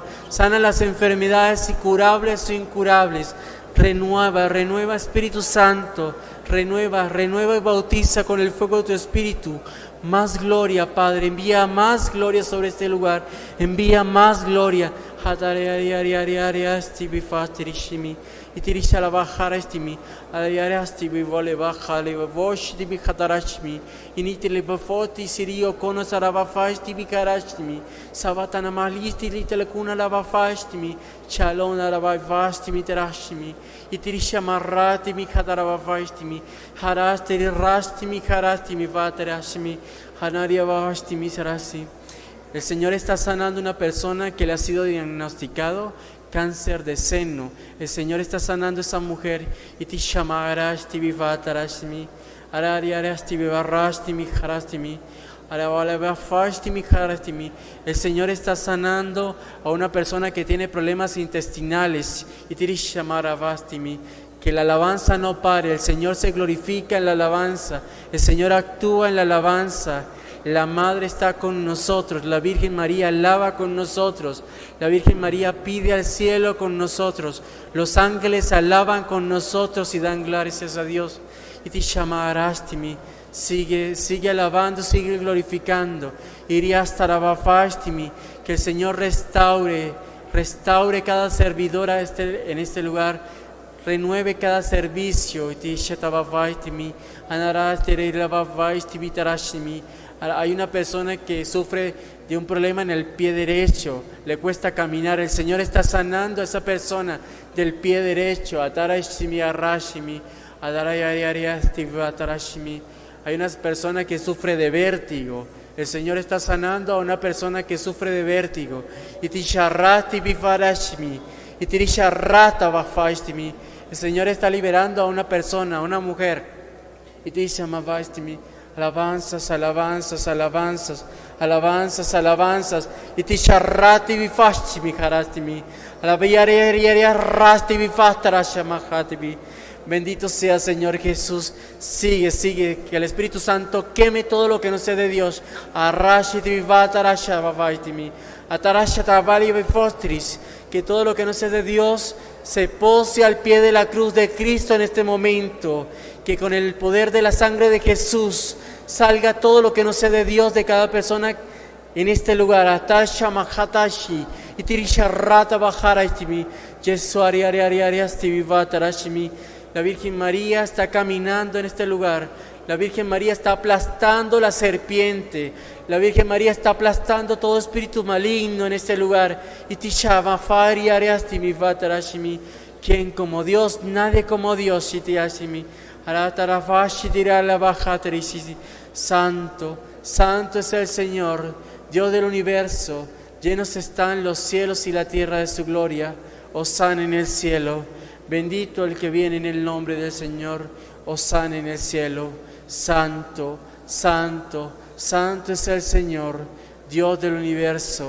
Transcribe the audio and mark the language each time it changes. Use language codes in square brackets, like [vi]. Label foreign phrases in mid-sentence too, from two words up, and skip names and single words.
[es] Sana las enfermedades incurables o incurables. Renueva, Espíritu Santo. Renueva y bautiza con el fuego de tu Espíritu. Más gloria, Padre. Envía más gloria sobre este lugar. Envía más gloria. Itirisha la bajara estimi, ariarastimi vole bajale voshti hatarashmi, initile bafoti sirio konos arabafastimi karashmi, sabatana malisti litelekuna lavafastimi, chalona lavafastimi terashmi, itirisha maratimi hatarabafastimi, harastiri rastimi harastimi vaterashmi, hanaria vastimi sarasi. El Señor está sanando a una persona que le ha sido diagnosticado cáncer de seno. El Señor está sanando a esa mujer. Y te llamarás tibivatarashmi, arariarasti bibarrastimi harastimi, arabalabafastimi harastimi. El Señor está sanando a una persona que tiene problemas intestinales. Y te llamarabastimi. Que la alabanza no pare. El Señor se glorifica en la alabanza. El Señor actúa en la alabanza. La Madre está con nosotros, la Virgen María alaba con nosotros, la Virgen María pide al cielo con nosotros, los ángeles alaban con nosotros y dan gracias a Dios. Y te llamarastimi, sigue alabando, sigue glorificando. Iriastarabafastimi, que el Señor restaure cada servidora en este lugar, renueve cada servicio. Y te llamarastimi, anarastirilavavaistimi tarashimi. Hay una persona que sufre de un problema en el pie derecho, le cuesta caminar. El Señor está sanando a esa persona del pie derecho. Hay una persona que sufre de vértigo. El Señor está sanando a una persona que sufre de vértigo. El Señor está liberando a una persona, a una mujer. Alabanzas, alabanzas, alabanzas, alabanzas, alabanzas. Y te charrati bifashmi harastimi. Alabayariariarasti bifastarashamahatibi. Bendito sea, Señor Jesús. Sigue, que el Espíritu Santo queme todo lo que no sea de Dios. Arrashiti bifatarashamavaitimi. Atarashatabali bifostris. Que todo lo que no sea de Dios se pose al pie de la cruz de Cristo en este momento. Que con el poder de la sangre de Jesús salga todo lo que no sea de Dios de cada persona en este lugar. Atasha mahatashi, itirisharrata bajaraistimi, yesuariariariariastimi vatarashimi. La Virgen María está caminando en este lugar. La Virgen María está aplastando la serpiente. La Virgen María está aplastando todo espíritu maligno en este lugar. Y ti llama Fari Ariastimi Vatarashimi. Quien como Dios, nadie como Dios. Shitiyashimi. Aratarafashi tirala bajaterishisi. Santo, santo es el Señor, Dios del universo. Llenos están los cielos y la tierra de su gloria. Hosana en el cielo. Bendito el que viene en el nombre del Señor. Hosana en el cielo. Santo, santo, santo es el Señor, Dios del universo.